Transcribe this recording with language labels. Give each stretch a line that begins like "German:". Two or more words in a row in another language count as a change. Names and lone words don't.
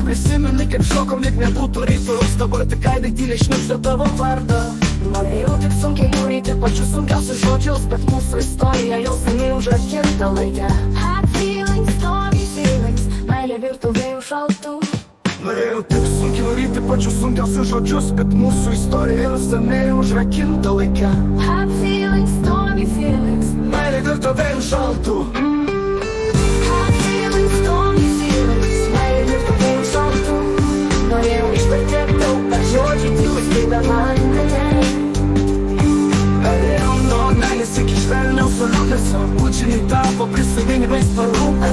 Lithuanian: Prisimeni kaip šokom, lyg nebūtų rytojus. Dabar tik aidai tyliai šnibžda tavo vardą. Norėjau tik sunkiai nuryti pačius sunkiausius žodžius, bet mūsų istorija jau seniai užrakinta laike.
English: Hot feelings, stormy feelings,
Lithuanian: meilė virto vėjų šaltų. Norėjau tik sunkiai nuryti pačius sunkiausius žodžius, bet mūsų istorija jau seniai užrakinta laike.
English: Hot feelings, stormy feelings,
Lithuanian: meilė virto vėjų šaltų. Bučiniai tapo prisiminimais per rūką.